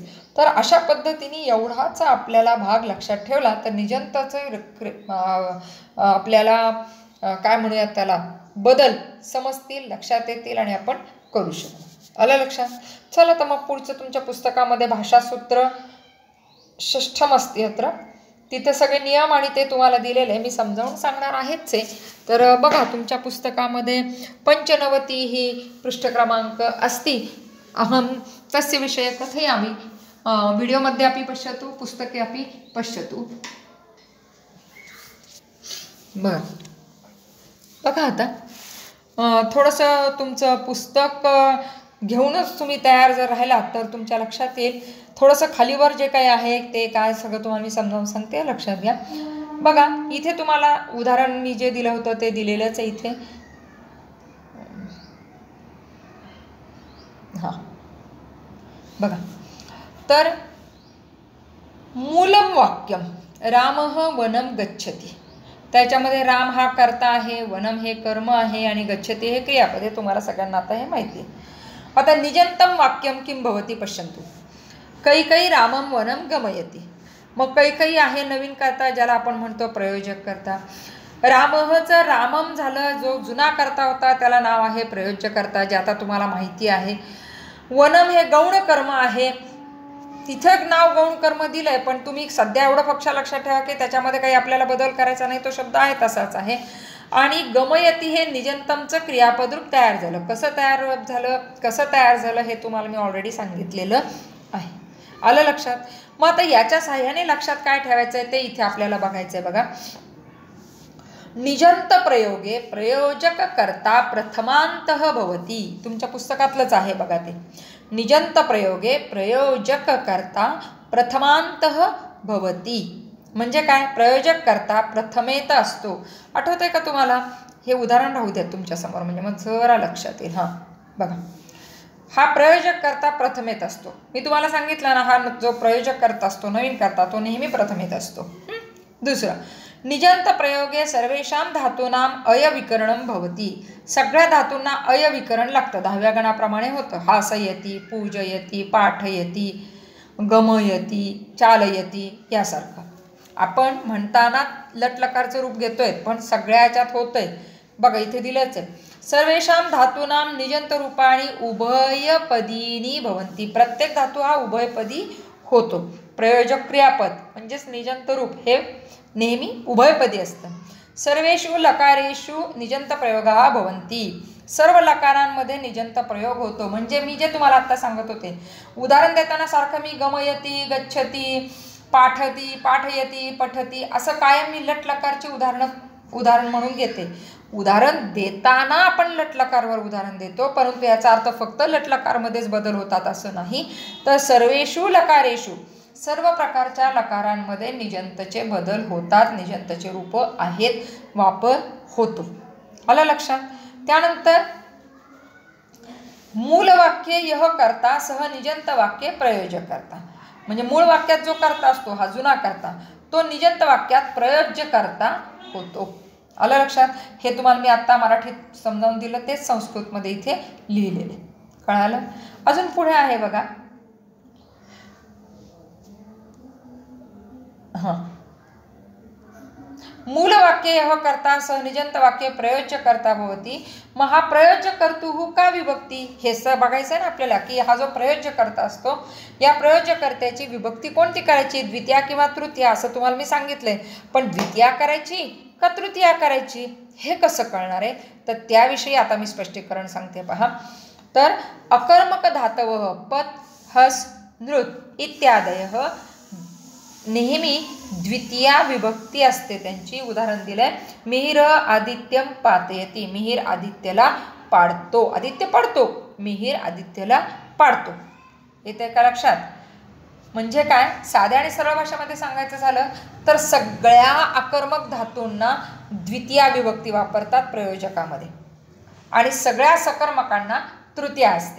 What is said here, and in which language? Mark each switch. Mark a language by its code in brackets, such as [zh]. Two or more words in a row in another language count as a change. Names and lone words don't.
[mr] तर अशा पद्धतीने एवढाच आपल्याला भाग लक्षात ठेवला तर निजंताचं आपल्याला काय म्हणूयात त्याला, बदल समजतील, लक्षात येतील आणि आपण करू शकू, आलं लक्षात। चला तर मग पुढचं तुमच्या पुस्तकामध्ये [sa] भाषासूत्र षष्ठम अस्त्यत्र, [mr] तिथे सगळे नियम आणि ते तुम्हाला दिलेले आहे, मी समजावून सांगणार आहेच आहे। तर बघा, तुमच्या पुस्तकामध्ये [sa] 95 ही पृष्ठ क्रमांक अस्ति, अहम तस्य विषये कथयामि, व्हिडिओमध्ये अपि पश्यतु, पुस्तके अपि पश्यतु। [mr] बरं, बघा आता थोडंसं तुमचं पुस्तक घेऊनच तुम्ही तयार जर राहिलात तर तुमच्या लक्षात येईल। थोडंसं खालीवर जे काही आहे ते काय सगळं तुम्हाला मी समजावून सांगते, लक्षात घ्या। बघा, इथे तुम्हाला उदाहरण मी जे दिलं होतं ते दिलेलंच आहे इथे। हां, बघा, तर [sa] मूलम वाक्यम रामः वनम गच्छति, [mr] त्याच्यामध्ये राम हा कर्ता आहे, वनम हे कर्म आहे आणि गच्छति हे क्रियापद, हे तुम्हाला सगळ्यांना आता हे माहिती आहे। [sa] आता निजंतम वाक्यम किं भवति पश्यन्तु, कैकई रामम वनम गमयति। [mr] मग कैकई आहे नवीन कर्ता, ज्याला आपण म्हणतो प्रयोजक कर्ता। रामहचं रामम झालं, जो जुना कर्ता होता त्याला नाव आहे प्रयोजक कर्ता, जे आता तुम्हाला माहिती आहे। वनम हे गौण कर्म आहे, तिथं नाव गौण कर्म दिलंय, पण तुम्ही सध्या एवढं फक्त लक्षात ठेवा की त्याच्यामध्ये काही आपल्याला बदल करायचा नाही, तो शब्द आहे तसाच आहे। आणि गमयती हे निजंतमचं क्रियापद रूप तयार झालं, कसं तयार झालं हे तुम्हाला मी ऑलरेडी सांगितलेलं आहे, आलं लक्षात। मग आता याच्या साहाय्याने लक्षात काय ठेवायचं आहे ते इथे आपल्याला बघायचं आहे। बघा, [sa] निजंत प्रयोगे प्रयोजक कर्ता प्रथमांतः भवति, [mr] तुमच्या पुस्तकातलंच आहे बघा ते। [sa] निजंत प्रयोगे प्रयोजक कर्ता प्रथमांतः भवति [mr] म्हणजे काय, प्रयोजक कर्ता प्रथमेत असतो। आठवतंय का तुम्हाला, हे उदाहरण राहू द्या तुमच्या समोर, म्हणजे मग जरा लक्षात येईल। हां, बघा, हा प्रयोजक कर्ता प्रथमेत असतो. मी तुम्हाला सांगितलं ना, हा जो प्रयोजक कर्ता असतो, नवीन कर्ता, तो नेहमी प्रथमेत असतो. दुसरं, [sa] निजंत प्रयोगे सर्वेषां धातूनां अयविकरणं भवति. [mr] सगळ्या धातूंना अयविकरण लागतं. 10व्या गणाप्रमाणे होतं. [sa] हासयति, पूजयति, पाठयति, गमयति, चालयति यासारखं. [mr] आपण म्हणताना लटलकारचं रूप घेतोय, पण सगळ्या ह्याच्यात होतंय. बघा इथे दिलंच आहे. [sa] सर्वेषां धातूनां निजंत रूपाणी उभयपदीनी भवन्ति. [mr] प्रत्येक धातू हा उभयपदी होतो. प्रयोजक क्रियापद म्हणजेच निजंत रूप हे नेहमी उभयपदी असतं. [sa] सर्वेषु लकारेषु निजंत प्रयोगाः भवन्ति. [mr] सर्व लकारांमध्ये निजंत प्रयोग होतो. म्हणजे मी जे तुम्हाला आता सांगत होते, उदाहरण देताना सारखं मी [sa] गमयती, गच्छती, पाठती, पाठयती, पठती [mr] असं कायम मी लटलकारची उदाहरण म्हणून घेते. उदाहरण देताना आपण लटलकारवर उदाहरण देतो, परंतु याचा अर्थ फक्त लटलकारमध्येच बदल होतात असं नाही. तर [sa] सर्वेषु लकारेषु [mr] सर्व प्रकारच्या लकारांमध्ये निजंतचे बदल होतात, निजंतचे रूप आहेत, वापर होतो. आलं लक्षात. त्यानंतर [sa] मूळ वाक्य यह कर्ता सह निजंत वाक्य प्रयोजक कर्ता. [mr] म्हणजे मूळ वाक्यात जो कर्ता असतो हा जुना कर्ता, तो निजंत वाक्यात प्रयोज्य कर्ता होतो. आलं लक्षात. हे तुम्हाला मी आत्ता मराठीत समजावून दिलं, तेच संस्कृतमध्ये इथे लिहिलेले. कळालं. अजून पुढे आहे बघा. [sa] मूल वाक्य यह कर्ता सह निजंत वाक्य प्रयोज्य कर्ता भवती. [mr] मग हा [sa] प्रयोज्य कर्तुः [mr] का विभक्ती हे बघायचं आहे ना आपल्याला, की हा जो प्रयोज्य कर्ता असतो या प्रयोज्य कर्त्याची विभक्ती कोणती करायची, द्वितीया किंवा तृतीया असं तुम्हाला मी सांगितलंय. पण द्वितीया करायची का तृतीया करायची हे कसं कळणार आहे, तर त्याविषयी आता मी स्पष्टीकरण सांगते पहा. तर [sa] अकर्मक धातवः पत, हस, नृत इत्यादयः [mr] नेहमी द्वितीया विभक्ती असते त्यांची. उदाहरण दिलंय, मिहिर [sa] आदित्यम पातयती. [mr] मिहिर आदित्यला पाडतो. आदित्य पडतो, मिहिर आदित्यला पाडतो. येते का लक्षात. म्हणजे काय, साध्या आणि सरळ भाषेमध्ये सांगायचं झालं तर सगळ्या आकर्मक धातूंना द्वितीया विभक्ती वापरतात प्रयोजकामध्ये आणि सगळ्या सकर्मकांना तृतीया असते.